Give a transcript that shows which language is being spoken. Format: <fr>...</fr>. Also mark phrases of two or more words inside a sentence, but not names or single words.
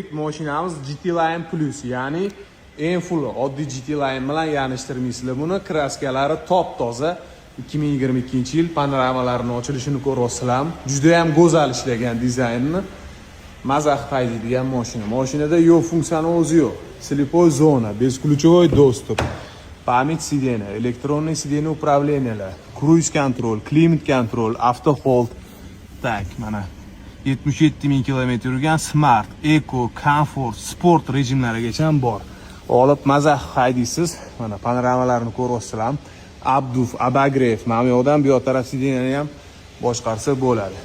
<uz>Mashinamiz GT Line Plus, ya'ni eng full oddiy GT Line bilan yanishtirmaysizlar buni. Kraskalari top-toza. 2022-yil panoramalarini ochilishini ko'ryapsizlar. Juda ham go'zal ishlagan dizaynni. Mazax haydaydigan mashina. Mashinada yo'q funksiyani o'zi yo'q.</uz> <ru>Слепой zona, бесключевой достуp, память сидения, электронное сиденье управления,</ru> <en>cruise control, climate control, auto hold.</en> <uz>Tak, mana 77.000 km yurgan</uz> <en>smart, eco, comfort, sport</en> <uz>rejimlarigacha bor. Olib mazax haydaysiz. Mana panoramalarni ko'ryapsizlar. Abduf, Abagrev, mana bu yoqdan bu yoq taraf sideniyani ham boshqarsa bo'ladi.</uz>